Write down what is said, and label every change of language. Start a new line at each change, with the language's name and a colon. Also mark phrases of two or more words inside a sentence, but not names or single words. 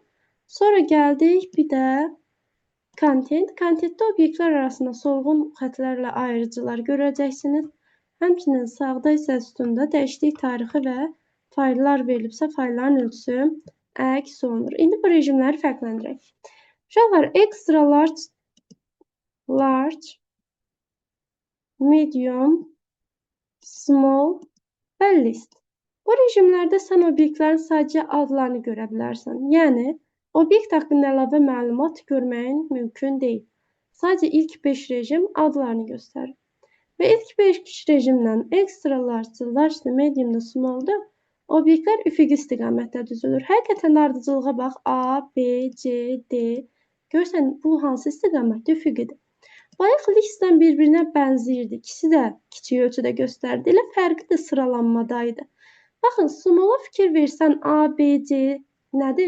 Azerbaijani: Sonra gəldik bir də content. Contentdə obyektlər arasında solğun xətlərlə ayırıcılar görəcəksiniz. Həmçinin sağda isə sütunda dəyişiklik tarixi və fayllar verilibsə, faylların ölçüsü əks olunur. İndi bu rejimləri fərqləndirək. Uşaqlar,
English: extra large, medium, small və list.
Azerbaijani: Bu rejimlərdə sən obyektlərin sadəcə adlarını görə bilərsən. Yəni, obyekt haqqında əlavə məlumat görməyin mümkün deyil. Sadəcə ilk 5 rejim adlarını göstərir. Və ilk 5 rejimdən
English: extra large, large, medium
Azerbaijani: da small da obyektlər üfüqi istiqamətdə düzülür. Həqiqətən də ardıcılığa bax. A, B, C, D. Görsən, bu hansı istiqamətdə üfüqidir. Bayaq listdən bir-birinə bənzəyirdi. İkisi də kiçik ölçüdə göstərdi. Elə fərqi də sıralanmadaydı. Baxın, small'a fikir versən A, B, C nədir?